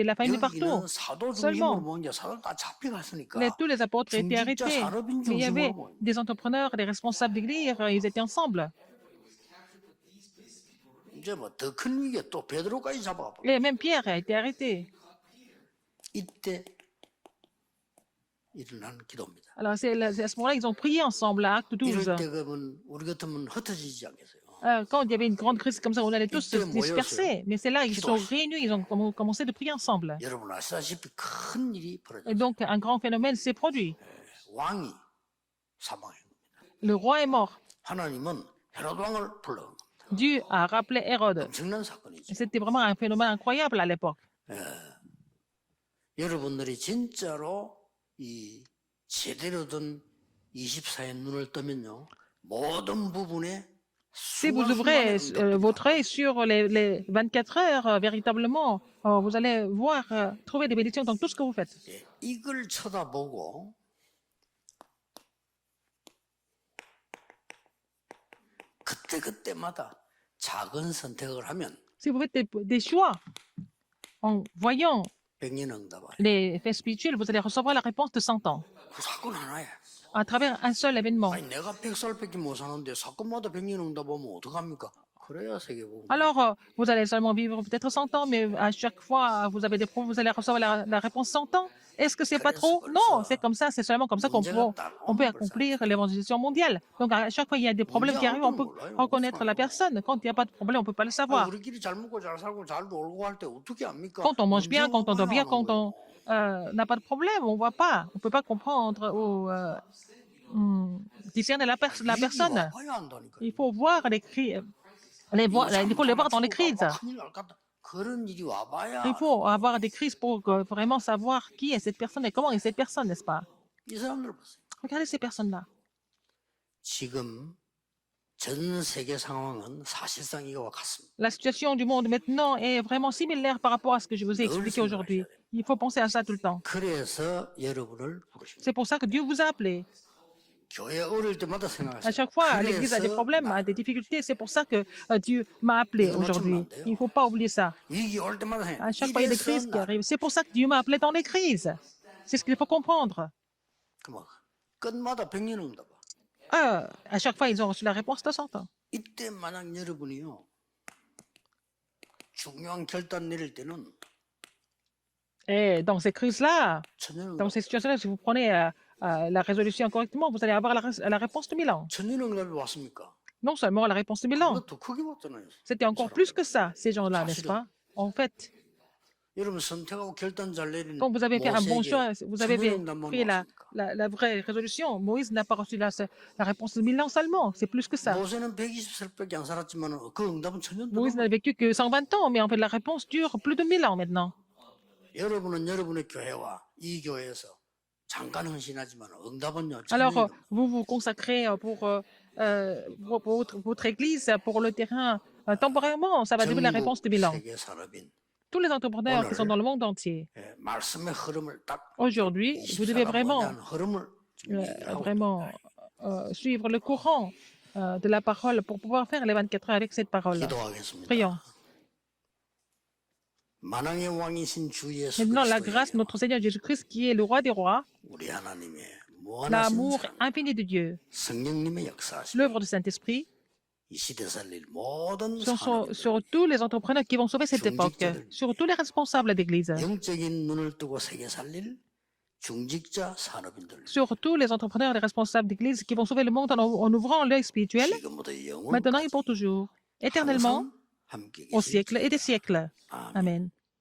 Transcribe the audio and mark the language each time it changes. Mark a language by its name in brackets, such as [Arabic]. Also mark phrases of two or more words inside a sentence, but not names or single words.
[French] avait de la famille partout. [Korean] 여기는 사도 [French] Seulement. [Korean] 중심으로 모은 게 사도 다 잡혀갔으니까 [French] Tous les apôtres étaient [Korean] 중직자 [French] arrêtés. [Korean] 산업인 [French] Mais il y avait [Korean] 중심으로 모인 거예요. [French] des entrepreneurs, des responsables d'église, ils étaient ensemble. [Korean] 이제 뭐 더 큰 위기에 또 베드로까지 잡아가. [French] Et même Pierre a été arrêté. [Korean] 이때 일어난 기도입니다. [French] Alors, c'est à ce moment-là qu'ils ont prié ensemble, à Acte 12. [Korean] 이럴 때 그러면 우리 같으면 흩어지지 않겠어요? [French] Quand il y avait une grande crise comme ça, on allait tous se [Korean] 이때 [French] disperser. Mais c'est là qu'ils sont réunis, ils ont commencé de prier ensemble. [Korean] 여러분 아시다시피 큰 일이 [French] Et [Korean] 벌어졌어요. [French] donc, un grand phénomène s'est produit. [Korean] 왕이 사망한 겁니다. [French] Le roi est mort. [Korean] 하나님은 헤롯 왕을 불러온 겁니다. [French] Dieu a rappelé Hérode. [Korean] 엄청난 사건이죠. [French] C'était vraiment un phénomène incroyable à l'époque. [Korean] 여러분들이 진짜로 이 제대로 된 24의 눈을 뜨면요. 모든 부분에 [French] Si vous ouvrez votre œil sur les 24 heures, véritablement, vous allez voir, trouver des bénédictions dans tout ce que vous faites. [Korean] 예, 이걸 쳐다보고 그때그때마다 작은 선택을 하면 [French] Si vous faites des choix en voyant [Korean] 백년응답을 [French] les faits spirituels, vous allez recevoir la réponse de 100 ans [Korean] 그 사건 하나에 [French] à travers un seul événement. [Korean] 아니 내가 100살밖에 못 사는데 사건마다 백년응답 오면 어떡합니까? 그래야 세계복음. [French] Alors, vous allez seulement vivre peut-être 100 ans, mais à chaque fois, vous avez des problèmes, vous allez recevoir la réponse 100 ans. Est-ce que c'est pas trop? Non, c'est comme ça, c'est seulement comme ça qu'on peut accomplir l'évangélisation mondiale. Donc, à chaque fois, il y a des problèmes qui arrivent, on peut reconnaître la personne. Quand il n'y a pas de problème, on ne peut pas le [Korean] 아, [French] savoir. [Korean] 우리끼리 잘 먹고 잘 살고 잘 놀고 할 때 어떻게 합니까? [French] Quand on mange bien, quand on dort bien, [Korean] 문제가 [French] quand on [Korean] 나오는 [French] n'a pas de problème, on ne voit pas, on ne peut pas comprendre ou discerner la [Korean] 거예요. [French] personne. [Korean] 위기가 와야 한다니까요. [French] Il faut voir les cris, il faut les voir dans les crises. [Korean] 큰일 날 것 같다. 그런 일이 와봐야 [French] Il faut avoir des crises pour vraiment savoir qui est cette personne et comment est cette personne, n'est-ce pas? [Korean] 이 사람들 보세요. [French] Regardez ces personnes-là. [Korean] 지금 전 세계 상황은 사실상 이거와 같습니다. [French] La situation du monde maintenant est vraiment similaire par rapport à ce que je vous ai expliqué aujourd'hui. Il faut penser à ça tout le temps. [Korean] 그래서 여러분을 부르십니다. [French] C'est pour ça que Dieu vous a appelé. [Korean] 교회 어릴 때마다 [French] À [Korean] 생각하세요. [French] chaque fois, l'Église a des problèmes, a des difficultés. C'est pour ça que Dieu m'a appelé aujourd'hui. Il ne faut pas oublier ça. [Korean] 위기 올 때마다 생각해요. [French] À chaque fois, il y a des crises qui arrivent. C'est pour ça que Dieu m'a appelé dans les crises. C'est ce qu'il faut comprendre. [Korean] 뭐, 끝마다 백년응답. [French] À chaque fois, ils ont reçu la réponse de 100 ans. [Korean] 이때 만약 여러분이요 중요한 결단 내릴 때는 [French] Et dans ces crises-là, [Korean] 천년응답. [French] dans ces situations-là, si vous prenez la résolution correctement, vous allez avoir la réponse de 1000 ans. [Korean] 천년응답이 왔습니까? [French] Non seulement la réponse de 1000 ans, [Korean] 그것도 크게 왔잖아요. [French] c'était encore plus que ça, ces gens-là, n'est-ce pas? En fait, [Korean] 여러분 선택하고 결단 잘 내리는 [French] quand vous avez fait un bon [Korean] 모세에게 [French] choix, vous avez [Korean] 천년응답만 [French] pris [Korean] 왔습니까? [French] la vraie résolution, Moïse n'a pas reçu la réponse de 1000 ans seulement, c'est plus que ça. [Korean] 모세는 120살밖에 안 살았지만 그 응답은 천년 [French] Moïse n'a [Korean] 동안. [French] vécu que 120 ans, mais en fait, la réponse dure plus de 1000 ans maintenant. [Korean] 여러분은 여러분의 교회와 이 교회에서 잠깐 헌신하지만 응답은요. [French] Alors, [Korean] 천년이다. [French] vous vous consacrez pour votre Église pour le terrain temporairement. Ça va devenir la réponse [Korean] 전국 [French] de Milan. [Korean] 세계 산업인 [French] Tous les entrepreneurs qui sont dans le monde entier, [Korean] 말씀의 흐름을 딱 [French] aujourd'hui, vous devez [Korean] 24가 [French] vraiment, [Korean] 뭐냐는 흐름을 지금 얘기를 하고 [French] vraiment [Korean] 있다. [French] suivre le courant de la parole pour pouvoir faire les 24 heures avec cette parole. [Korean] 기도하겠습니다. [French] Prions. [Korean] 만왕의 왕이신 주 예수 [French] Maintenant, la grâce [Korean] 그리스도의 [French] de notre Seigneur Jésus-Christ, qui est le roi des rois, [Korean] 우리 하나님의 무한하신 [French] l'amour [Korean] 사랑, [French] infini de Dieu, [Korean] 성령님의 역사하심, [French] l'œuvre du Saint-Esprit, [Korean] 이 시대 살릴 모든 [French] sur [Korean] 산업인들, [French] tous les entrepreneurs qui vont sauver cette époque, sur tous les responsables d'église, [Korean] 영적인 눈을 뜨고 세계 살릴 중직자 산업인들, [French] sur tous les entrepreneurs et les responsables d'église qui vont sauver le monde en ouvrant l'œil spirituel, [Korean] 지금부터 [French] maintenant et [Korean] 영원까지 [French] pour toujours, éternellement, [Korean] 항상 함께 [French] au [Korean] 계실 [French] siècle et des siècles. [Korean] 아멘. [French] Amen.